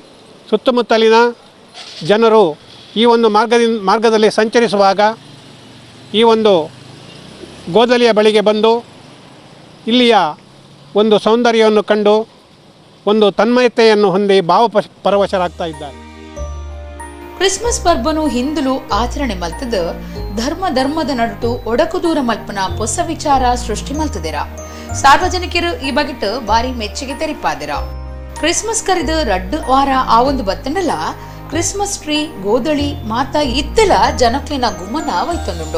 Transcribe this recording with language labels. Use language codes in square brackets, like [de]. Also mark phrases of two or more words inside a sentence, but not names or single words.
[kn] ಸುತ್ತಮುತ್ತಲಿನ ಜನರು ಈ ಒಂದು ಮಾರ್ಗದಲ್ಲಿ ಸಂಚರಿಸುವಾಗ ಈ ಒಂದು ಗೋದಲಿಯ ಬಳಿಗೆ ಬಂದು ಇಲ್ಲಿಯ ಒಂದು ಸೌಂದರ್ಯವನ್ನು ಕಂಡು ಒಂದು ತನ್ಮಯತೆಯನ್ನು ಹೊಂದಿ ಭಾವಪರವಶರಾಗ್ತಾ ಇದ್ದಾರೆ. [tcy] ಕ್ರಿಸ್ಮಸ್ ಪರ್ಬನು ಹಿಂದಲು ಆಚರಣೆ ಮಲ್ತದ ಧರ್ಮದ ನಡುಟು ಒಡಕು ದೂರ ಮಲ್ಪನ ಹೊಸ ವಿಚಾರ ಸೃಷ್ಟಿ ಮಲ್ತದಿರ. ಸಾರ್ವಜನಿಕರು ಈ ಬಗೆಟ್ ಬಾರಿ ಮೆಚ್ಚುಗೆ ತೆರಿಪಾದಿರ. ಕ್ರಿಸ್ಮಸ್ ಕರೆದು 2 ವಾರ ಆ ಒಂದು ಬತ್ತನಲ್ಲ [en] Christmas tree [tcy] ಗೋದಳಿ ಮಾತ ಇತ್ತೆಲ ಜನಕ್ಲಿನ ಗುಮ್ಮನ ವೈತೊಂದುಂಡು.